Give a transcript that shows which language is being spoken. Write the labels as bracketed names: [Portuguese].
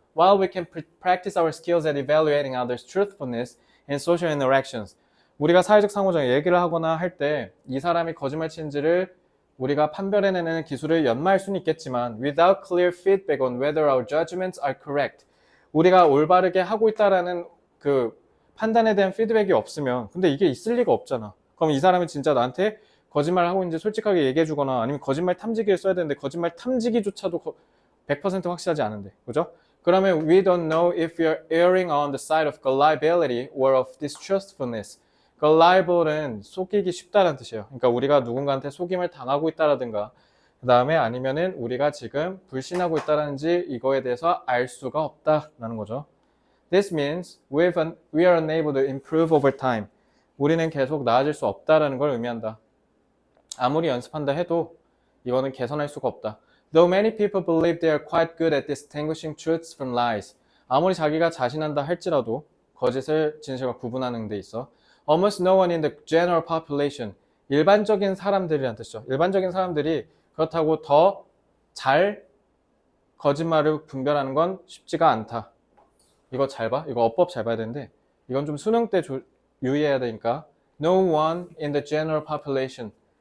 [English] While we can practice our skills at evaluating others' truthfulness in social interactions [Korean] 우리가 사회적 상호작용 얘기를 하거나 할 때 이 사람이 거짓말 치는지를 우리가 판별해내는 기술을 연마할 수는 있겠지만 [English] without clear feedback on whether our judgments are correct [Korean] 우리가 올바르게 하고 있다라는 그 판단에 대한 피드백이 없으면 근데 이게 있을 리가 없잖아. 그럼 이 사람이 진짜 나한테 거짓말 하고 있는지 솔직하게 얘기해 주거나 아니면 거짓말 탐지기를 써야 되는데 거짓말 탐지기조차도 100% 확실하지 않은데 그죠? 그러면 [English] we don't know if we are erring on the side of gullibility or of distrustfulness. [Korean] gullibil은 속이기 쉽다는 뜻이에요. 그러니까 우리가 누군가한테 속임을 당하고 있다라든가 그 다음에 아니면은 우리가 지금 불신하고 있다라는지 이거에 대해서 알 수가 없다라는 거죠. [English] This means we are unable to improve over time. [Korean] 우리는 계속 나아질 수 없다라는 걸 의미한다. 아무리 연습한다 해도 이거는 개선할 수가 없다. [English] Though many people believe they are quite good at distinguishing truths from lies. [Korean] 아무리 자기가 자신한다 할지라도 거짓을 진실과 구분하는 데 있어. [English] Almost no one in the general population. [Korean] 일반적인 사람들이란 뜻이죠. 일반적인 사람들이 그렇다고 더 잘 거짓말을 분별하는 건 쉽지가 않다. 이거 잘 봐. 이거 어법 잘 봐야 되는데 이건 좀 수능 때 유의해야 되니까 [English] No one in the general population.